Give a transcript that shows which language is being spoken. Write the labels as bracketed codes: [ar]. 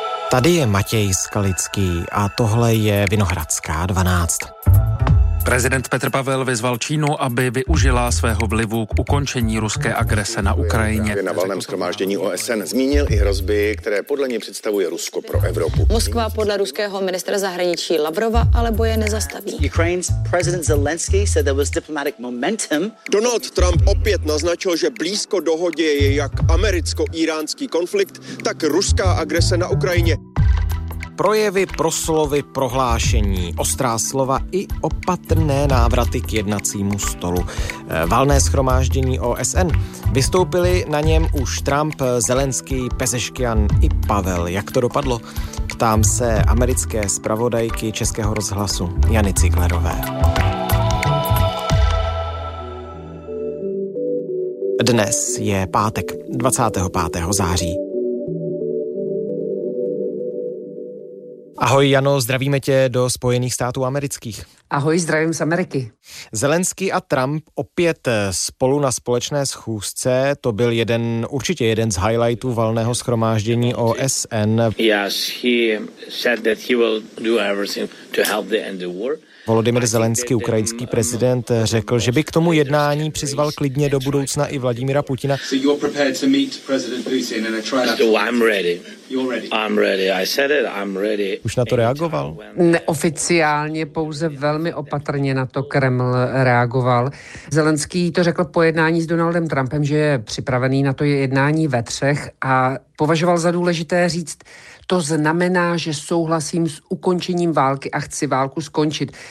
[cs] Tady je Matěj Skalický a tohle je Vinohradská 12. Prezident Petr Pavel vyzval Čínu, aby využila svého vlivu k ukončení ruské agrese na Ukrajině. Na valném shromáždění OSN zmínil i hrozby, které podle něj představuje Rusko pro Evropu. Moskva podle ruského ministra zahraničí Lavrova ale boje nezastaví. [en] Ukraine's president Zelensky said there was diplomatic momentum. [cs] Donald Trump opět naznačil, že blízko dohodě je jak americko-íránský konflikt, tak ruská agrese na Ukrajině. Projevy, proslovy, prohlášení, ostrá slova i opatrné návraty k jednacímu stolu. Valné shromáždění OSN. Vystoupili na něm už Trump, Zelenský, Pezeškian i Pavel. Jak to dopadlo? Ptám se americké zpravodajky Českého rozhlasu Jany Ciglerové. Dnes je pátek 25. září. Ahoj Jano, zdravíme tě do Spojených států amerických. Ahoj, zdravím z Ameriky. Zelenský a Trump opět spolu na společné schůzce, to byl jeden, určitě jeden z highlightů valného shromáždění OSN. [en] Yes, he said that he will do everything to help the end the war. [cs] Volodymyr Zelenský, ukrajinský prezident, řekl, že by k tomu jednání přizval klidně do budoucna i Vladimíra Putina. [en] So you're prepared to meet President Putin and I try not to... I'm ready. You're ready. I'm ready. I said it. I'm ready. [cs] Už na to reagoval? Neoficiálně, pouze velmi opatrně na to Kreml reagoval. Zelenský to řekl po jednání s Donaldem Trumpem, že je připravený na to jednání ve třech a považoval za důležité říct, to znamená, že souhlasím s ukončením války a chci válku skončit.